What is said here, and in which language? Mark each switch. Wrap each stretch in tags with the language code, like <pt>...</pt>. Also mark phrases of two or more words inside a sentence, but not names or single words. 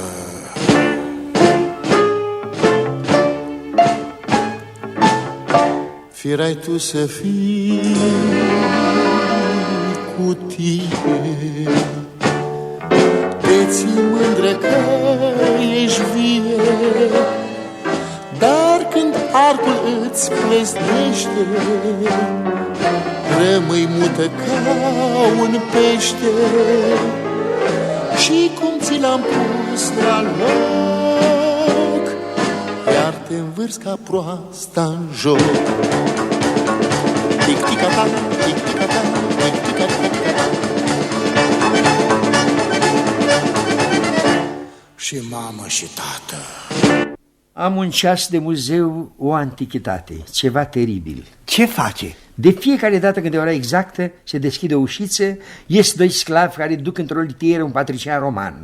<ro>Firai tu să fii cu tine, te ții mândră că ești vie, dar când arcul îți plesnește, rămâi mută ca un pește. Și cum ți l-am pus la loc, iar te învârți ca proasta în joc. Tic-tic-a-tac, tic-tic-a-tac, tic-tic-a-tac. Și mamă și tată. Am un ceas de muzeu, o antichitate, ceva teribil. Ce face? De fiecare dată când e ora exactă, se deschide o ușiță, ies doi sclavi care duc într-o litieră un patrician roman.</ro>